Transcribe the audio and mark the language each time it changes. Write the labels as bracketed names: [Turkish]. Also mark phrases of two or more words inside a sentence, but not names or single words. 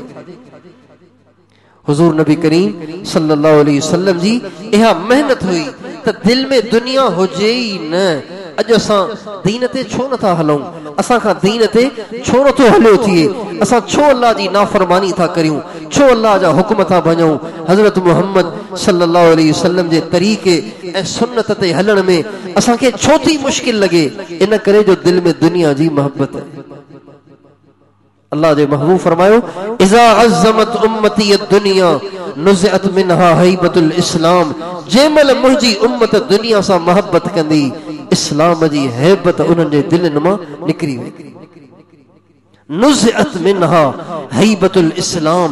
[Sindhi] हुज़ूर नबी करीम [Arabic] صلى الله عليه وسلم [Sindhi] जी इहा मेहनत हुई त दिल में दुनिया हुजे ई न। अॼु असां दीन ते छो नथा हलूं, असां खां दीन ते छो नथो हलियो थिए, असां छो अल्लाह जी नाफ़रमानी था करियूं, छो अल्लाह जा हुक्म था भञूं। हज़रत मुहम्मद [Arabic] صلى الله عليه وسلم [Sindhi] जे तरीक़े ऐं सुन्नत ते हलण में असांखे छो थी मुश्किल लॻे, इन करे जो दिल में दुनिया जी मोहब्बत है। अल्लाह जे महबूब फरमायो, [Arabic] إذا عظمت أمتي الدنيا نزعت منها هيبة الإسلام. [Sindhi] जंहिंमहिल मुंहिंजी उम्मत दुनिया सां मोहब्बत कंदी, इस्लाम जी हैबत उन्हनि जे दिलनि मां निकिरी वेंदी। [Arabic] نزعت منها هيبة الإسلام.